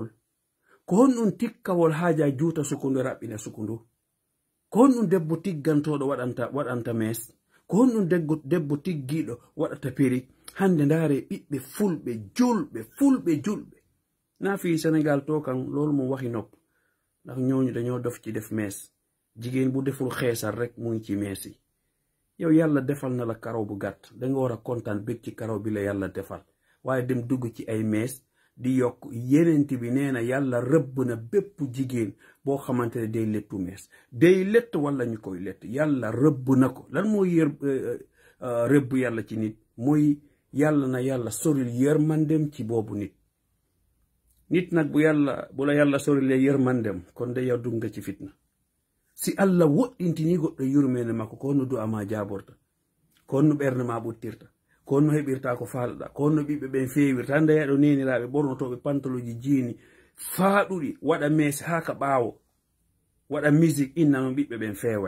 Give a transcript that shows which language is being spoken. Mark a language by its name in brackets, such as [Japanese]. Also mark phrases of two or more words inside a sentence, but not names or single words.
[Fula] Ko honɗum tikkawol haja juuta sukundu raɓɓina sukundu? Ko honɗum debbo tiggantoɗo waɗanta mes? Ko honɗum debbo tiggiɗo waɗata perik? Hande ndare ɓiɓɓe fulɓe julɓe na fi Sénégal to kan [Wolof] loolu mo waxi nopp ndax ñooñu dañoo dof ci def mees. Jigéen bu deful xeesal rek mu ngi ci mees yi. Yow yàlla defal na la karaw bu gàtt danga war a kontaan bég ci karaw bi la yàlla defal waaye dem dugg ci ay mees di yokk. Yenent bi nee na yàlla rëbb na bépp jigéen boo xamante ne day lettu mees day lett wala ñu koy lett yàlla rëbb na ko. Lan mooy rëbb yàlla ci nit mooy yàlla na yàlla soril yërmandem ci boobu nit nag bu la yàlla sorilee yërmandem kon de yow dugg nga ci fitna. [Fula] Si Allah woɗɗintini goɗɗo yurmede makko ko honno du'a ma jaborta, ko honno ɓernde ma ɓuttirta, ko honno heɓirta ko faalaɗa, ko honno ɓiɓɓe ɓen fewirta. Hande yaɗo neniraɓe ɓornotoɓe pantoloji jiini faaɗuɗi waɗa mesi ha ka ɓaawo waɗa musique inna noon ɓiɓɓe ɓen feway.